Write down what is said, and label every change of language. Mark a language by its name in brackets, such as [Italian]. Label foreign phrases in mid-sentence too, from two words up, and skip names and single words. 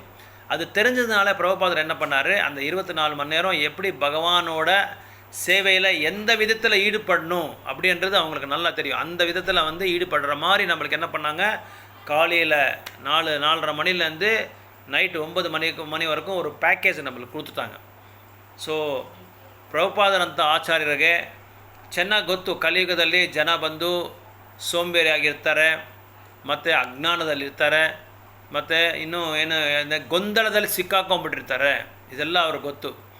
[Tamil] அது தெரிஞ்சதுனால பிரபுபாதர் என்ன பண்ணார், அந்த 24 மணி நேரம் எப்படி பகவானோட சேவையில் எந்த விதத்தில் ஈடுபடணும் அப்படின்றது அவங்களுக்கு நல்லா தெரியும். அந்த விதத்தில் வந்து ஈடுபடுற மாதிரி நம்மளுக்கு என்ன பண்ணாங்க, காலையில் 4:30 மணிலேருந்து நைட்டு 9 மணி வரைக்கும் ஒரு ಪ್ಯಾಕೇಜ್ நம்மளுக்கு கொடுத்துட்டாங்க. [Kannada] ಸೊ ಪ್ರಭುಪಾದರಂಥ ಆಚಾರ್ಯರಿಗೆ ಚೆನ್ನಾಗಿ ಗೊತ್ತು, ಕಲಿಯುಗದಲ್ಲಿ ಜನ ಬಂದು ಸೋಂಬೇರಿ ಆಗಿರ್ತಾರೆ, ಮತ್ತು ಅಜ್ಞಾನದಲ್ಲಿರ್ತಾರೆ, ಮತ್ತು ಇನ್ನೂ ಏನು ಗೊಂದಲದಲ್ಲಿ ಸಿಕ್ಕಾಕೊಂಡ್ಬಿಟ್ಟಿರ್ತಾರೆ. ಇದೆಲ್ಲ ಅವ್ರಿಗೆ ಗೊತ್ತು.